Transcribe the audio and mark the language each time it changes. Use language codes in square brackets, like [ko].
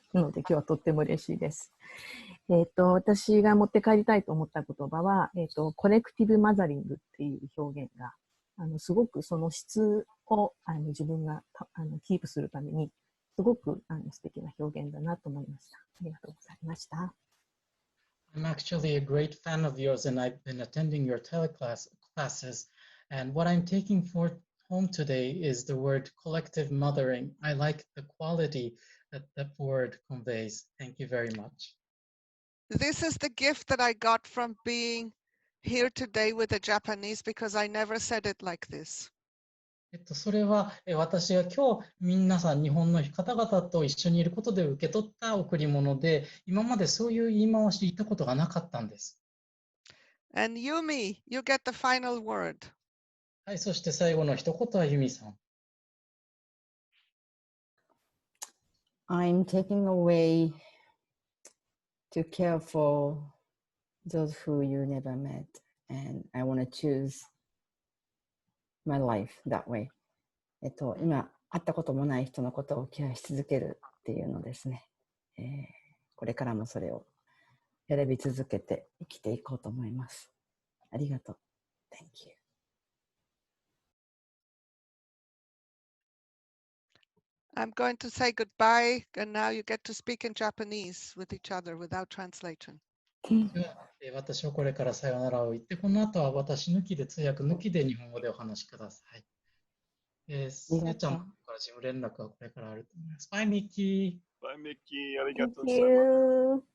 [ja] なので今日はとっても嬉しいです。私が持って帰りたいと思った言葉は、コレクティブマザリングっていう表現が、すごくその質を自分がキープするために、すごく素敵な表現だなと思いました。ありがとうございました。 [en] I'm actually a great fan of yours, and I've been attending your classes. And what I'm taking home today is the word collective mothering. I like the quality that that word conveys. Thank you very much. This is the gift that I got from being here today with the Japanese because I never said it like this. [ja] それは私が今日皆さん日本の方々と一緒にいることで受け取った贈り物で、今までそういう言い回し言ったことがなかったんです。 [en] And Yumi, you get the final word. [ja] はい、そして最後の一言はユミさん。 [en] I'm taking away to care for those who you never met, and I want to choose my life that way. [ja] 今会ったこともない人のことをケアし続けるっていうのですね。これからもそれを選び続けて生きていこうと思います。ありがとう。 [en] Thank you. I'm going to say goodbye, and now you get to speak in Japanese with each other without translation. [ja] 私はこれからさよならを言って、この後は私抜きで、通訳抜きで日本語でお話しください。せいちゃんから事務連絡はこれからあると思います。バイミキ。バイミキ、ありがとうございます。